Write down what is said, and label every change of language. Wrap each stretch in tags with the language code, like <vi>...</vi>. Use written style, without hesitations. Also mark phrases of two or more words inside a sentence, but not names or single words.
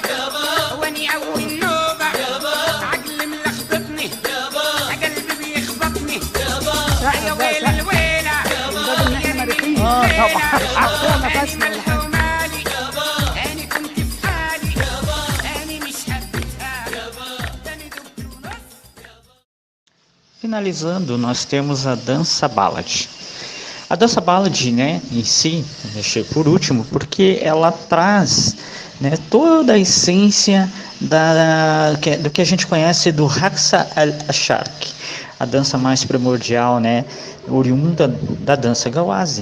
<ar>واني اول نوبة عقلي ملخبطني قلبي بيخبطني يا ويل الويلة يا ريت مالي هاني كنت في حالي هاني مش حبيتها تاني دكتور نص.</ar> <pt>Finalizando, nós temos a dança ballad. A dança ballad, né, em si, deixei por último, porque ela traz, né, toda a essência do que a gente conhece do</pt> <ar>رقصة الشرق,</ar> <pt>a dança mais primordial, né, oriunda da dança gawazi.</pt>